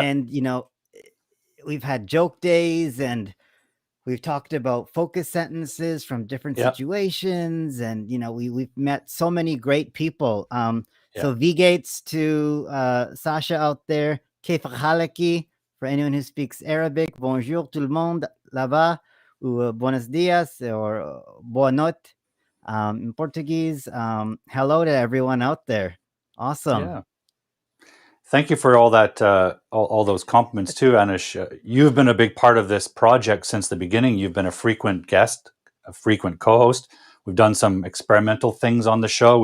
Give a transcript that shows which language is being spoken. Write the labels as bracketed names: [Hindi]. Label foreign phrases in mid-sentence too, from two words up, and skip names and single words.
[English] And we've had joke days, and we've talked about focus sentences from different Yeah. situations, and we've met so many great people. Yeah. So V Gates to Sasha out there, [Arabic] كيف حالك [English] for anyone who speaks Arabic. [French] Bonjour tout le monde là-bas, [English] ou [Spanish] buenos dias, [English] or [Portuguese] boa noite [English] in Portuguese. Hello to everyone out there. Awesome. Yeah. Thank you for all that, all those compliments too, Anish. You've been a big part of this project since the beginning. You've been a frequent guest, a frequent co-host. We've done some experimental things on the show.